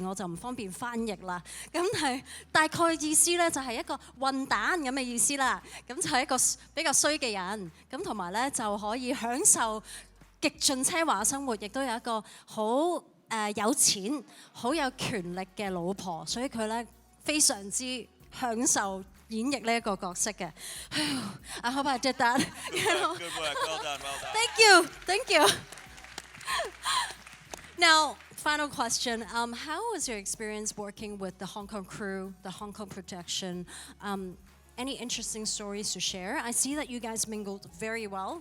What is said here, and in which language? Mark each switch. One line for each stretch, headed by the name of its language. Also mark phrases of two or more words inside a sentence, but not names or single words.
Cantonese: 我就唔方便翻譯啦，咁係大概意思咧就係一個混蛋咁嘅意思啦，咁就係一個比較衰嘅人，咁同埋咧就可以享受極盡奢華生活，亦都有一個好有錢、好有權力嘅老婆，所以佢咧非常之享受演繹呢一個角色嘅。
English: I hope I did that. Good work, well done, well done. Thank you. Now, final question. How was your experience working with the Hong Kong crew, the Hong Kong production? Any interesting stories to share? I see that you guys mingled very well.